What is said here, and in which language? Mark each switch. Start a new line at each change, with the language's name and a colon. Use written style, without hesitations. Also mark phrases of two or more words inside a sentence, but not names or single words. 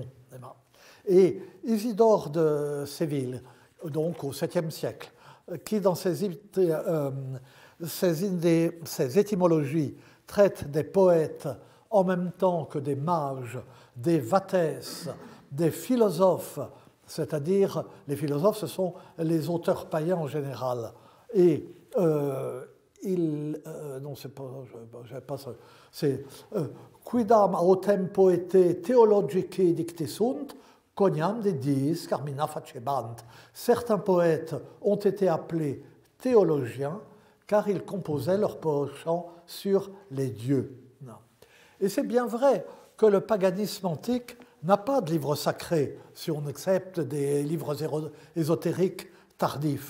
French: Et Isidore de Séville, donc au 7e siècle, qui dans ses étymologies traite des poètes en même temps que des mages, des vatès, des philosophes, c'est-à-dire les philosophes, ce sont les auteurs païens en général. Et non, c'est pas ça.
Latin: C'est quidam autem poetae theologici dicti sunt, coniam de diis carmina facebant.
French: Certains poètes ont été appelés théologiens car ils composaient leurs chants sur les dieux. Non. Et c'est bien vrai que le paganisme antique n'a pas de livre sacré, si on accepte des livres ésotériques tardifs.